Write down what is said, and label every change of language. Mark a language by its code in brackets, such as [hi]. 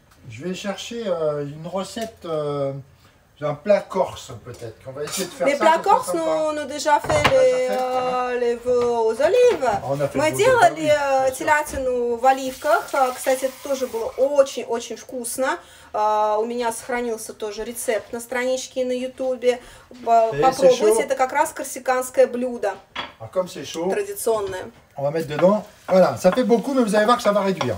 [fr] Je vais chercher une recette d'un plat corse peut-être. On va essayer de faire ça. Les plats corses, on a déjà fait les vœux aux оливes. [ru] Мы делали телятину в оливках. Кстати, это тоже было очень-очень вкусно. У меня сохранился тоже рецепт на страничке на ютубе. Попробуйте, это как раз корсиканское блюдо. [fr] Alors comme c'est chaud, [ru] традиционное. [fr] on va mettre dedans. Voilà, ça fait beaucoup, mais vous allez voir que ça va réduire.